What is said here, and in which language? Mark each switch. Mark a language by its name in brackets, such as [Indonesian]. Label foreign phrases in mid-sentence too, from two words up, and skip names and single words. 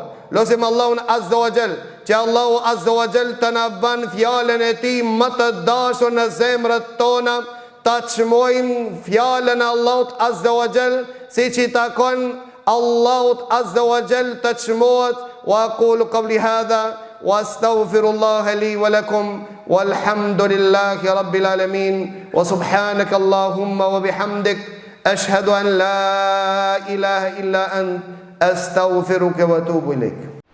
[Albanian] Lutim Allahun [Arabic] عز وجل [Albanian] që Allahu [Arabic] عز وجل [Albanian] të na ban fjallën e ti më të dashur në zemrat tona, ta çmojmë fjallën e Allahut [Arabic] عز وجل [Albanian] si që takon Allahut [Arabic] عز وجل [Albanian] të çmohet. [Arabic] وأقول قولي هذا وأستغفر الله لي ولكم والحمد لله رب العالمين وسبحانك اللهم وبحمدك أشهد أن لا إله إلا أنت أستغفرك وأتوب إليك.